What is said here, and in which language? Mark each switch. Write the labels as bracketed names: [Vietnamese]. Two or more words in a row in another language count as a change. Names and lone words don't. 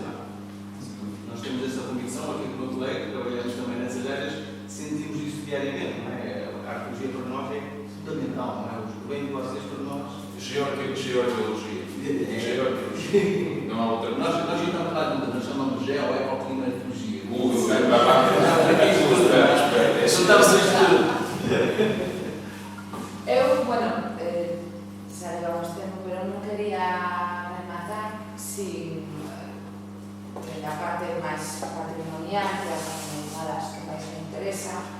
[Portuguese] Nós temos essa convicção aqui com o meu colega, que trabalhamos também nessas áreas, sentimos isso diariamente, não é? A arqueologia para nós é fundamental, não é? O bem de vocês para nós. Geoarqueologia. Não há outra. Nós estamos lá de nós chamamos geoecoclimatologia. [Galician] Eu, bueno, xa levamos tempo, pero non quería rematar sin a parte máis patrimonial, que é unha das que máis me interesa.